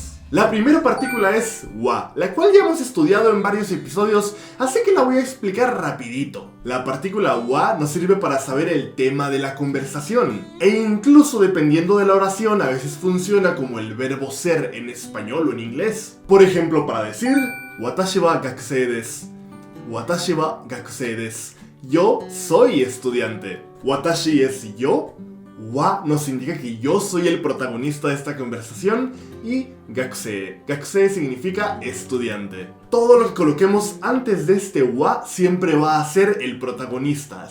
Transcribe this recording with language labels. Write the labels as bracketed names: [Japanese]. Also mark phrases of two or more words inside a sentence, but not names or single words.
[Spanish] La primera partícula es wa, la cual ya hemos estudiado en varios episodios, así que la voy a explicar rapidito. La partícula wa nos sirve para saber el tema de la conversación, e incluso dependiendo de la oración a veces funciona como el verbo ser en español o en inglés. Por ejemplo, para decir [Japanese] 私は学生です. 私は学生です. [Spanish] Yo soy estudiante. Watashi es yo. Wa nos indica que yo soy el protagonista de esta conversación. Y gakusei. Gakusei significa estudiante. Todo lo que coloquemos antes de este wa siempre va a ser el protagonista.